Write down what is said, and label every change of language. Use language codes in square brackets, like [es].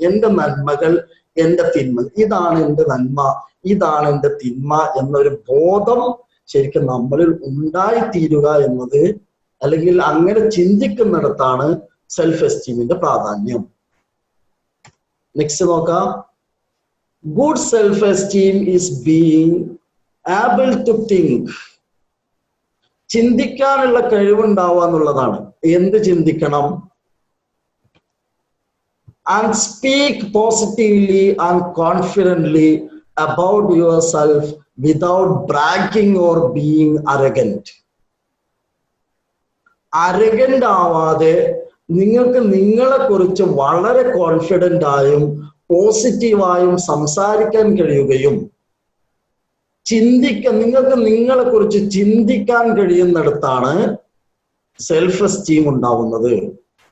[ml] എന്റെ നന്മകൾ, എന്റെ തിന്മ, ഇതാണ് എന്റെ നന്മ, ഇതാണ് എന്റെ തിന്മ എന്നൊരു ബോധം ശരിക്കും നമ്മളിൽ ഉണ്ടായിത്തീരുക എന്നത്, അല്ലെങ്കിൽ അങ്ങനെ ചിന്തിക്കുന്നിടത്താണ് സെൽഫ് എസ്റ്റീമിന്റെ പ്രാധാന്യം. നെക്സ്റ്റ് നോക്കാം. [en] Good self esteem is being able to think. [ml] ചിന്തിക്കാനുള്ള കഴിവുണ്ടാവുക എന്നുള്ളതാണ്. എന്ത് ചിന്തിക്കണം? [en] and speak positively and confidently about yourself without bragging or being arrogant. [ml] Arrogant ആവാതെ നിങ്ങൾക്ക് നിങ്ങളെ കുറിച്ച് വളരെ കോൺഫിഡന്റ് ആയും പോസിറ്റീവായും സംസാരിക്കാൻ കഴിയുകയും നിങ്ങൾക്ക് നിങ്ങളെ കുറിച്ച് ചിന്തിക്കാൻ കഴിയുന്നിടത്താണ് സെൽഫ് എസ്റ്റീം ഉണ്ടാവുന്നത്.